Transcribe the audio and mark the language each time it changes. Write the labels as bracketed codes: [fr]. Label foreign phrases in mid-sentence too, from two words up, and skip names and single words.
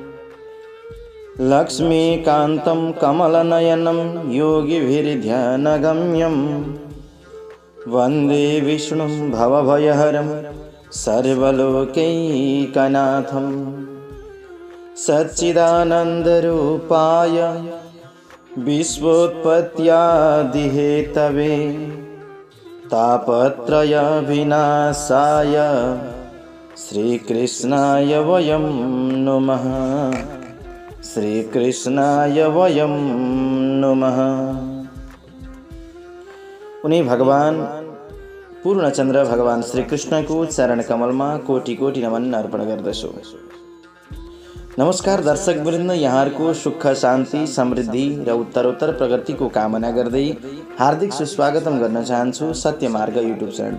[sa] लक्ष्मीकान्तं कमलनयनं योगिभिर्ध्यानगम्यं वन्दे विष्णुं भवभयहरं सर्वलोकैकनाथं सच्चिदानन्दरूपाय विश्वोत्पत्त्यादिहेतवे तापत्रयविनाशाय श्रीकृष्णाय वयं नुमः। श्रीकृष्णाय वयं नुमः। [ne] उनी भगवान पूर्णचन्द्र भगवान श्रीकृष्णको चरण कमलमा कोटि कोटि नमन अर्पण गर्दछु। नमस्कार दर्शकवृन्द, यहाँहरूको सुख शान्ति समृद्धि र उत्तरोत्तर प्रगतिको कामना गर्दै हार्दिक सुस्वागतम गर्न चाहन्छु सत्यमार्ग युट्युब च्यानलमा।